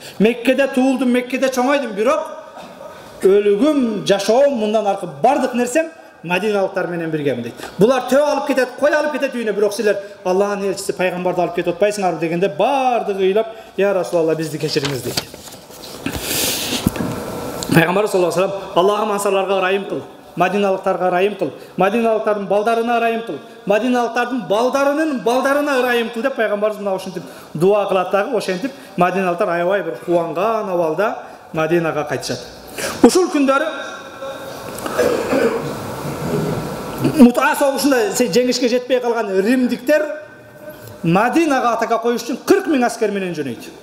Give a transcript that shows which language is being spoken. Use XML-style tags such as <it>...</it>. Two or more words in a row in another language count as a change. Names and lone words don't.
<ky>Меккеде туулдум, Меккеде чоңойдум, бирок өлүгүм, жашоом, мындан аркы бардык нерсем Мадиналыктар менен биргемин дейт. Булар төө алып кетет, кой алып кетет үйүнө, бирок силер Аллахтын элчиси пайгамбарды алып кетип атпайсыңарбы дегенде бардыгы ыйлап,</ky> <ar>"يا رسول الله,</ar> <ky>бизди кечириңиз" дейт.</ky> <ar>Пайгамбар صلى الله عليه وسلم,</ar> <ky>"Аллахым ансарларга ырайым кыл, Мадиналыктарга ырайым кыл, Мадиналыктардын балдарына ырайым кыл, Мадиналыктардын балдарынын балдарына ырайым кыл" деп пайгамбарыбыз мына ошентип дуа кылат дагы. Ошентип Мадиналыктар аябай бир кубанган абалда Мадинага кайтышат. Ушул күндөрү Мутаа согушунда жеңишке жетпей калган римдиктер Мадинага атака коюш үчүн 40 000 аскер менен жөнөйт.</ky>